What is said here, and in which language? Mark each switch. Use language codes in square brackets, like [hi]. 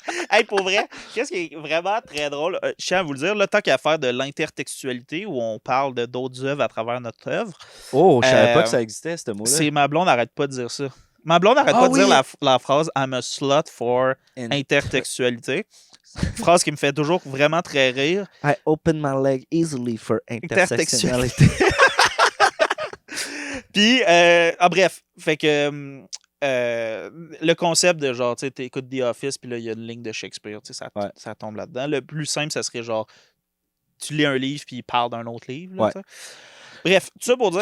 [fr] Hey, pour vrai, qu'est-ce qui est vraiment très drôle? Je tiens à vous le dire, là, tant qu'à faire de l'intertextualité où on parle de d'autres œuvres à travers notre œuvre. Oh, je savais pas que ça existait, ce mot-là. C'est ma blonde n'arrête pas de dire ça. Ma blonde n'arrête pas de dire la phrase [en] I'm a slut for [fr] intertextualité. Phrase qui me fait toujours vraiment très rire. [en] I open my leg easily for intersectionality. [fr] Puis, bref, fait que le concept de genre, tu sais, t'écoutes The Office, puis là, il y a une ligne de Shakespeare, tu sais, ça tombe là-dedans. Le plus simple, ça serait genre, tu lis un livre, puis il parle d'un autre livre. Là, bref, tout ça pour dire